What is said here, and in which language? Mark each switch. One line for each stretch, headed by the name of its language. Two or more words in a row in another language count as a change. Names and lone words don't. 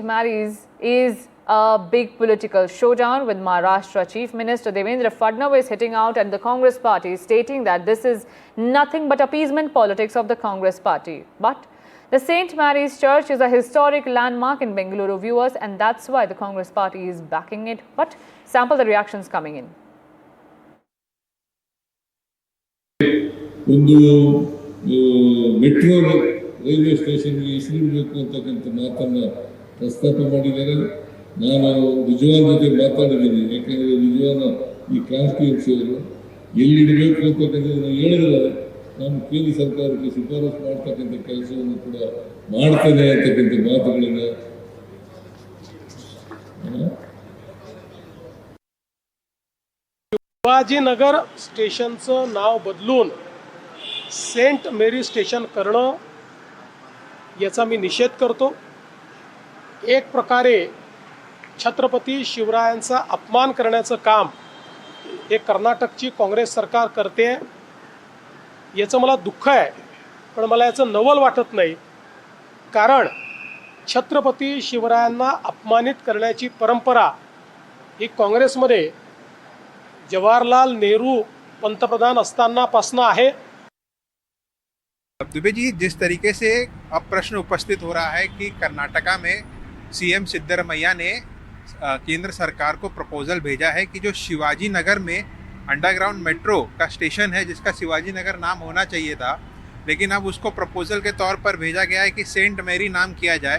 English: Mary's is a big political showdown, with Maharashtra Chief Minister Devendra Fadnavis hitting out at the Congress party, stating that this is nothing but appeasement politics of the Congress party. But the St. Mary's Church is a historic landmark in Bengaluru, viewers, and that's why the Congress party is backing it. But sample the reactions coming in. metro railway
Kannada: ಸ್ಟೇಷನ್ಗೆ ಹೆಸರಿಡಬೇಕು ಅಂತಕ್ಕಂಥ ಮಾತನ್ನು ಪ್ರಸ್ತಾಪ ಮಾಡಿದ್ದಾರೆ. ನಾನು ರಿಜ್ವಾನ್ ಜೊತೆ ಮಾತಾಡಿದ್ದೀನಿ. ಯಾಕೆಂದರೆ ರಿಜ್ವಾನ್ ಈ ಕಾನ್ಸ್ಟಿಟ್ಯೂನ್ಸಿಯವರು ಎಲ್ಲಿಡಬೇಕು ಅಂತಕ್ಕಂಥದ್ದನ್ನು ಹೇಳಿದ್ರೆ ನಾನು ಕೇಂದ್ರ ಸರ್ಕಾರಕ್ಕೆ ಶಿಫಾರಸು ಮಾಡ್ತಕ್ಕಂಥ ಕೆಲಸವನ್ನು ಕೂಡ ಮಾಡ್ತೇನೆ ಅಂತಕ್ಕಂಥ ಮಾತುಗಳನ್ನು
Marathi: शिवाजीनगर स्टेशनचं नाव बदलून सेंट मेरी स्टेशन करणं याचा मी निषेध करतो. एक प्रकारे छत्रपती शिवरायांचा अपमान करण्याचं काम हे कर्नाटकची काँग्रेस सरकार करते. याचं मला दुःख आहे, पण मला याचं नवल वाटत नाही. कारण छत्रपती शिवरायांना अपमानित करण्याची परंपरा ही काँग्रेसमध्ये जवाहरलाल नेहरू पंतप्रधान असतानापासून आहे.
Hindi: दुबे जी, जिस तरीके से अब प्रश्न उपस्थित हो रहा है कि कर्नाटका में सीएम सिद्धरमैया ने केंद्र सरकार को प्रपोजल भेजा है कि जो शिवाजी नगर में
English: underground metro
Hindi: का स्टेशन है, जिसका शिवाजी नगर नाम होना चाहिए था, लेकिन अब उसको प्रपोजल के तौर पर भेजा गया है कि सेंट मैरी नाम किया जाए.